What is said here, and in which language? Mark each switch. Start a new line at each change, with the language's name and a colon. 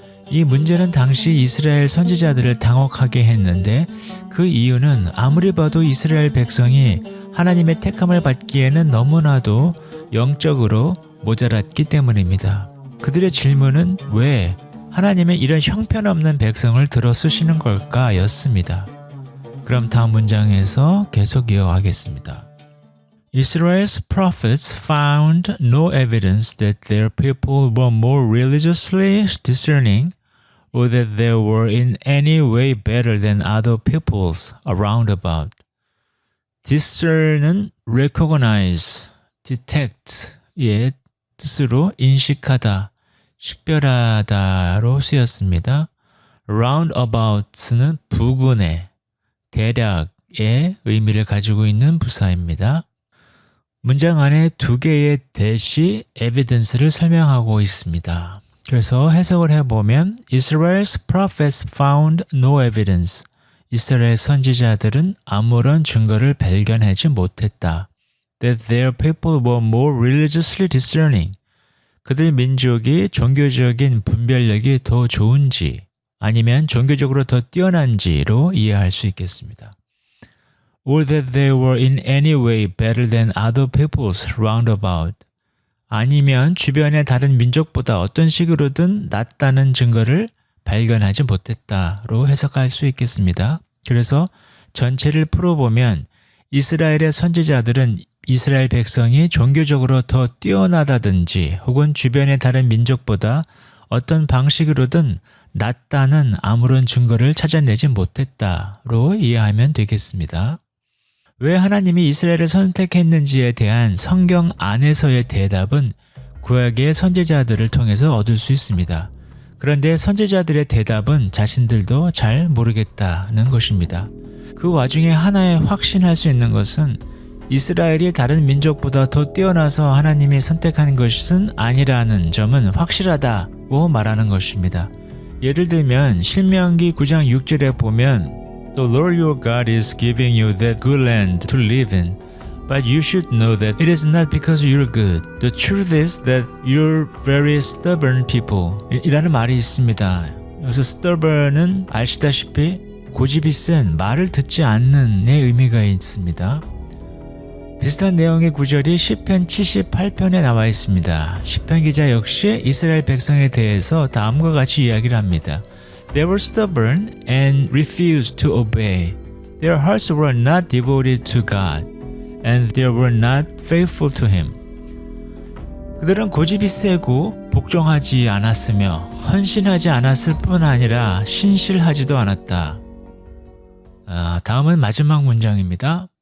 Korean: 이 문제는 당시 이스라엘 선지자들을 당혹하게 했는데 그 이유는 아무리 봐도 이스라엘 백성이 하나님의 택함을 받기에는 너무나도 영적으로 모자랐기 때문입니다. 그들의 질문은 왜 하나님의 이런 형편없는 백성을 들어 쓰시는 걸까 였습니다. 그럼 다음 문장에서 계속 이어가겠습니다.
English: Israel's prophets found no evidence that their people were more religiously discerning or that they were in any way better than other peoples around about.
Korean: discern은 recognize, detect의 뜻으로 인식하다, 식별하다로 쓰였습니다. roundabout는 부근의, 대략의 의미를 가지고 있는 부사입니다. 문장 안에 두 개의 대시 evidence를 설명하고 있습니다. 그래서 해석을 해보면
English: Israel's prophets found no evidence.
Korean: 이스라엘 선지자들은 아무런 증거를 발견하지 못했다.
English: That their people were more religiously discerning.
Korean: 그들 민족이 종교적인 분별력이 더 좋은지 아니면 종교적으로 더 뛰어난지로 이해할 수 있겠습니다.
English: Or that they were in any way better than other peoples round about.
Korean: 아니면 주변의 다른 민족보다 어떤 식으로든 낫다는 증거를 발견하지 못했다로 해석할 수 있겠습니다. 그래서 전체를 풀어보면 이스라엘의 선지자들은 이스라엘 백성이 종교적으로 더 뛰어나다든지 혹은 주변의 다른 민족보다 어떤 방식으로든 낫다는 아무런 증거를 찾아내지 못했다로 이해하면 되겠습니다. 왜 하나님이 이스라엘을 선택했는지에 대한 성경 안에서의 대답은 구약의 선지자들을 통해서 얻을 수 있습니다. 그런데 선지자들의 대답은 자신들도 잘 모르겠다는 것입니다. 그 와중에 하나에 확신할 수 있는 것은 이스라엘이 다른 민족보다 더 뛰어나서 하나님이 선택한 것은 아니라는 점은 확실하다고 말하는 것입니다. 예를 들면 신명기 9장 6절에 보면
English: The Lord your God is giving you that good land to live in, but you should know that it is not because you're good. The truth is that you're very stubborn people.
Korean: 이라는 말이 있습니다. 여기서 stubborn은 아시다시피 고집이 센, 말을 듣지 않는 의 의미가 있습니다. 비슷한 내용의 구절이 시편 78편에 나와 있습니다. 시편 기자 역시 이스라엘 백성에 대해서 다음과 같이 이야기를 합니다.
English: They were stubborn and refused to obey. Their hearts were not devoted to God, and they were not faithful to Him.
Korean: 그들은 고집이 세고 복종하지 않았으며 헌신하지 않았을 뿐 아니라 신실하지도 않았다. 다음은 마지막 문장입니다.